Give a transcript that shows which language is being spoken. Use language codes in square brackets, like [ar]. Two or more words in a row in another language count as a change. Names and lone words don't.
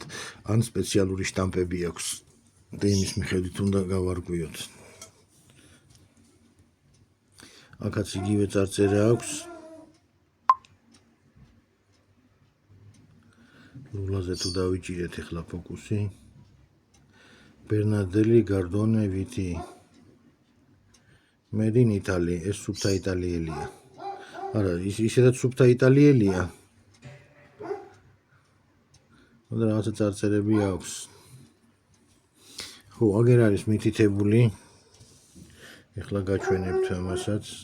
[ka] ან სპეციალური შტამპები აქვს და იმის მიხედვით უნდა გავარკვიოთ. აქაც იგივე წარწერა აქვს. რულაზე თუ დავიჭირეთ ახლა ფოკუსი. ბერნარდელი გარდონე ვითი. [en] Made in Italy, [ka] ეს სუფთა იტალიელია. არა, ისედაც სუფთა იტალიელია. და რაღაცა წარწერები აქვს. ხო, აგერ არის მითითებული. ეხლა გაჩვენებთ ამასაც.